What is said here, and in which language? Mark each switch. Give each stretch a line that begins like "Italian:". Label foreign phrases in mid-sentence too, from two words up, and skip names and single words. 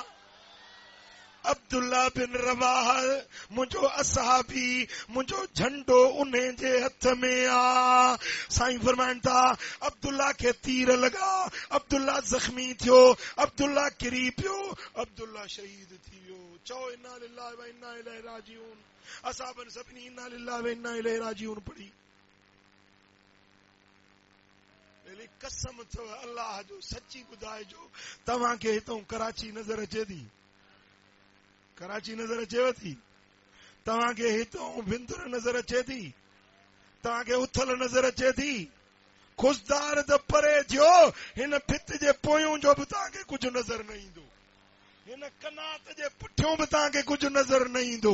Sindhi: अब्दुल्ला बिन रवाहा मुंहिंजो असहाबी, मुंहिंजो झंडो उन जे हथ में आ। साईं फरमाइनि था अब्दुल्ला खे तीर लॻा, अब्दुल्ला ज़ख्मी थियो, अब्दुल्ला किरी पियो, अब्दुल्ला शहीद थी वियो। चओ
Arabic: إنا لله وإنا إليه راجعون.
Sindhi: असाबनि सभिनी
Arabic: إنا لله وإنا إليه راجعون
Sindhi: पढ़ी। कसम अथव अल्लाह जो, सची ॿुधाइजो, तव्हांखे हितां कराची नज़र अचे थी? कराची नज़र अचेव थी? तव्हांखे हितां बिंदुर नज़र अचे थी? तव्हांखे उथल नज़र अचे थी? खुशदार त परे थियो, हिन भित जे पोयूं जो बि तव्हांखे कुझु नज़र न ईंदो, हिन कनात जे पुठियों बि तव्हांखे कुझु नज़र न ईंदो।